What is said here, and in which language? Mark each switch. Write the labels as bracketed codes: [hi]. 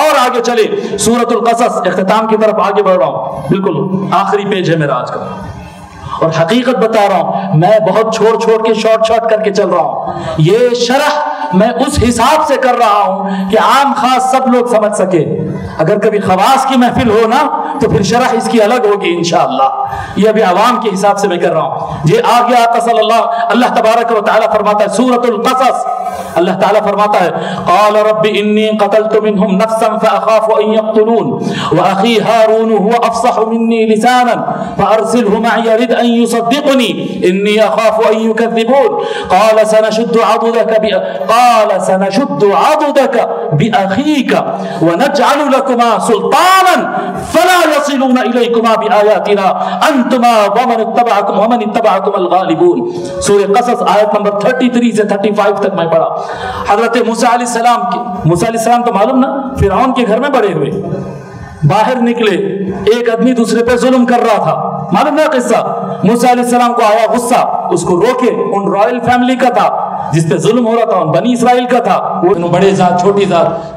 [ur] اور آگے چلے سورۃ القصص، اختتام کی طرف آگے بڑھ رہا ہوں، بالکل آخری پیج ہے میرا آج کا، اور حقیقت بتا رہا ہوں، میں بہت چھوڑ کے شارٹ کر کے چل رہا ہوں. یہ شرح میں اس حساب سے کر رہا ہوں کہ عام خاص سب لوگ سمجھ سکے. اگر کبھی خواص کی محفل ہو نا تو پھر شرح اس کی الگ ہوگی انشاءاللہ. یہ ابھی عوام کے حساب سے میں کر رہا ہوں. یہ آگے آقا صلی اللہ تبارک و تعالیٰ فرماتا ہے سورۃ القصص، اللہ تعالیٰ فرماتا ہے [ar] قال رب انی قتلت منهم نفسا فاخاف ان يقتلون واخي هارون هو افصح مني لسانا فارسله معي يرد ان يصدقني اني اخاف ان يكذبون قال سنشد عضدك باخيك ونجعل لكما سلطانا فلا يصلون اليكما باياتنا انتما ومن اتبعكم الغالبون. [ur] سورہ قصص آیت نمبر 33 سے 35 تک میں پڑھا. حضرت موسیٰ علیہ السلام تو معلوم نا فرعون کے گھر میں بڑے ہوئے، باہر نکلے ایک آدمی دوسرے پہ ظلم کر رہا تھا، معلوم نا قصہ. موسیٰ علیہ السلام کو آیا غصہ، اس کو روکے. ان رائل فیملی کا تھا جس پہ ظلم ہو رہا تھا، ان بنی اسرائیل کا تھا، وہ بڑے ذات چھوٹی ذات.